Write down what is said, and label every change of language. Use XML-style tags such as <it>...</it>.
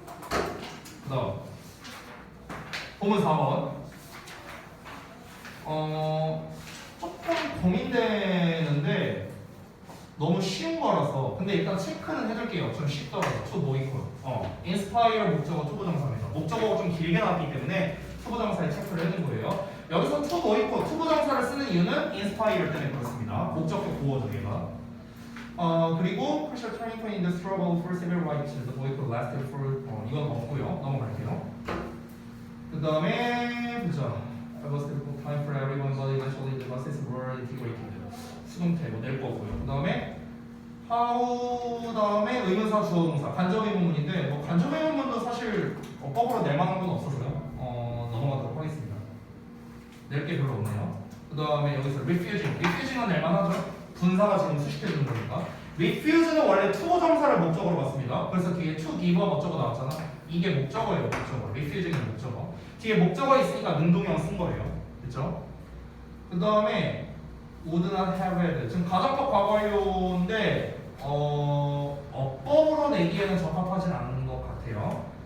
<ko>그 다음 본문 4번 조금 고민되는데 너무 쉬운 거라서 근데 일단 체크는 해줄게요. 좀 쉽더라고요. to 뭐 있고요. inspire 목적어 to 부정사입니다. 목적어가 좀 길게 나왔기 때문에 to 부정사에 체크를 해준 거예요. 여기서 to 뭐 있고 to 부정사를 쓰는 이유는 inspire 때문에 그렇습니다. 목적격 보호죠 얘가.</ko> <en>그리고 crucial turning point in the struggle for civil rights</en> <ko>뭐 있고</ko> <en>lasted for</en> <ko>이건 없고요. 넘어갈게요. 그 다음에 보자.</ko> <en>It was difficult time for everyone, but eventually the buses were integrated.</en> <ko>수동태 뭐 낼 거고요. 그 다음에 how 다음에 의문사 주어동사 간접 의문문인데 뭐 간접 의문문도 사실 어법으로 낼 만한 건 없어서요. 넘어가도록 하겠습니다. 낼 게 별로 없네요. 그 다음에 여기서 refusing은 낼 만하죠. 분사가 지금 수식해 주는 거니까. refuse는 원래 to 정사를 목적으로 봤습니다. 그래서 뒤에 to give가 목적어 나왔잖아. 이게 목적어예요, 목적어. refusing은 목적어. 뒤에 목적어 있으니까 능동형 쓴 거예요. 그렇죠? 그 다음에</ko> <en>would not have had.</en> <ko>지금 가정법 과거형인데 어법으로 내기에는 적합하진 않은 것 같아요.</ko>